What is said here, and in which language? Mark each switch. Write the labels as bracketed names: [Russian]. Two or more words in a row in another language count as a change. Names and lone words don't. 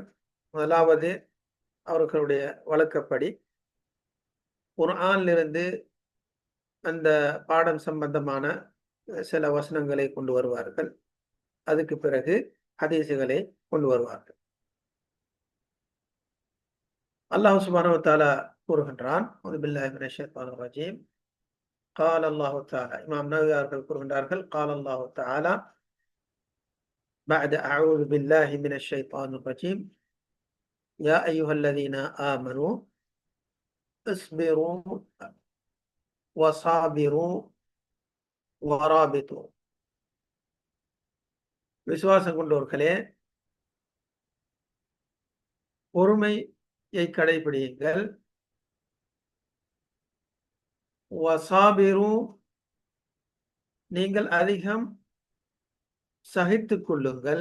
[Tamil] முதலாவது, அவர்களுடைய வழக்கப்படி குர்ஆனிலிருந்து அந்த பாடம் சம்பந்தமான சில வசனங்களை கொண்டு வருவார்கள். அதுக்கு பிறகு ஹதீசுகளை கொண்டு வருவார்கள். அல்லாஹ் [Arabic] سبحانه وتعالى [Tamil] கூறுகின்றான், [Arabic] أعوذ بالله من الشيطان الرجيم. قال الله تعالى, [Tamil] இமாம் நவவி அவர்கள் கூறுகின்றார்கள், [Arabic] قال الله تعالى بعد أعوذ بالله من الشيطان الرجيم يا أيها الذين آمنوا اصبروا وصابروا ورابطوا. [Tamil] விசுவாசம் கொண்டவர்களே, பொறுமையை கடைபிடியுங்கள். வசாபிரு, நீங்கள் அதிகம் சகித்துக் கொள்ளுங்கள்.